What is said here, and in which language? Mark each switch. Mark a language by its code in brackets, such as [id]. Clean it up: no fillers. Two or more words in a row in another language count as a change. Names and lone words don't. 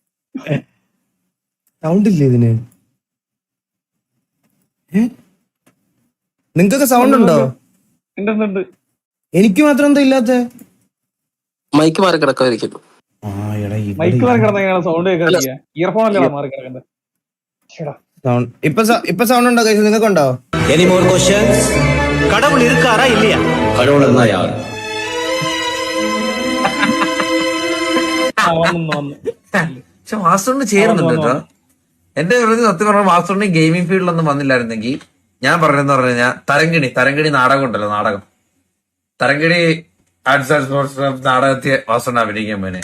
[ml] സൗണ്ട് ഇല്ലേ ഇതിന്? നിങ്ങക്കൊക്കെ സൗണ്ട് ഉണ്ടോ? എനിക്ക് മാത്രം എന്താ ഇല്ലാത്ത? മൈക്ക് മാറി കിടക്കായിരിക്കും. മൈക്ക് മാറി കിടന്ന സൗണ്ട് ഇയർഫോൺ അല്ലേ മാറി കിടക്കുന്നത്. ഇപ്പൊ സൗണ്ട് ഉണ്ടോ? നിങ്ങൾക്കുണ്ടോ? [en] Any more questions? [ta] கடவுள் இருக்காரா இல்லையா? கடவுள் இருந்தா யாரு? [ml] പക്ഷെ വാസുണ്ണി ചേരുന്നുണ്ട് കേട്ടോ. എന്റെ സത്യം പറഞ്ഞ വാസുണ്ണി [en] gaming field [ml] വന്നില്ലായിരുന്നെങ്കിൽ ഞാൻ പറഞ്ഞെന്ന് പറഞ്ഞു കഴിഞ്ഞാൽ തരങ്കിണി നാടകം ഉണ്ടല്ലോ, നാടകം തരങ്കിണി ആർട്സ് ആൻഡ് സ്പോർട്സ് നാടകത്തെ വാസുണ്ണി അഭിനയിക്കാൻ പോനെ.